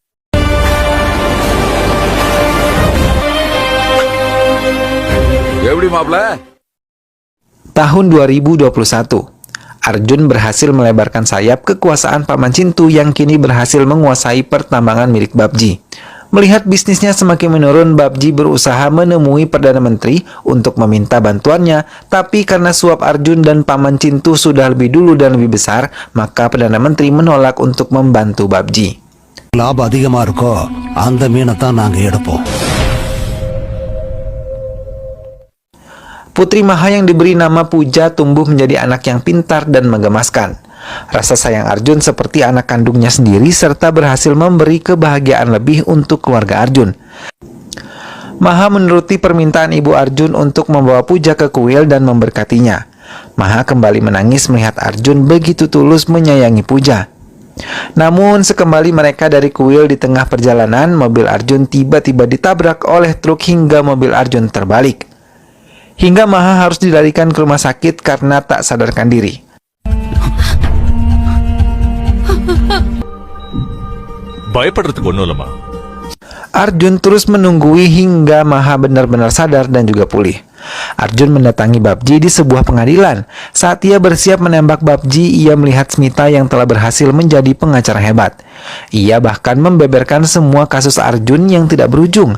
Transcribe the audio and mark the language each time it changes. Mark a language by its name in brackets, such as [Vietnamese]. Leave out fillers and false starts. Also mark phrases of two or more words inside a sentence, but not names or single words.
[Indonesian] Tahun 2021, Arjun berhasil melebarkan sayap kekuasaan Paman Cintu yang kini berhasil menguasai pertambangan milik PUBG. Melihat bisnisnya semakin menurun, PUBG berusaha menemui Perdana Menteri untuk meminta bantuannya, tapi karena suap Arjun dan Paman Cintu sudah lebih dulu dan lebih besar, maka Perdana Menteri menolak untuk membantu PUBG. [Tamil] லாபம் அதிகமா இருக்கோ அந்த மீனை தான் நாங்க எடுப்போம். [Indonesian] Putri Maha yang diberi nama Puja tumbuh menjadi anak yang pintar dan menggemaskan. Rasa sayang Arjun seperti anak kandungnya sendiri serta berhasil memberi kebahagiaan lebih untuk keluarga Arjun. Maha menuruti permintaan ibu Arjun untuk membawa Puja ke kuil dan memberkatinya. Maha kembali menangis melihat Arjun begitu tulus menyayangi Puja. Namun sekembali mereka dari kuil di tengah perjalanan, mobil Arjun tiba-tiba ditabrak oleh truk hingga mobil Arjun terbalik. Hingga Maha harus dilarikan ke rumah sakit karena tak sadarkan diri. [Tamil] பயப்படுறதுக்கு ஒண்ணும் இல்லம்மா. [Indonesian] Arjun terus menunggui hingga Maha benar-benar sadar dan juga pulih. Arjun mendatangi PUBG di sebuah pengadilan. Saat ia bersiap menembak PUBG, ia melihat Smita yang telah berhasil menjadi pengacara hebat. Ia bahkan membeberkan semua kasus Arjun yang tidak berujung.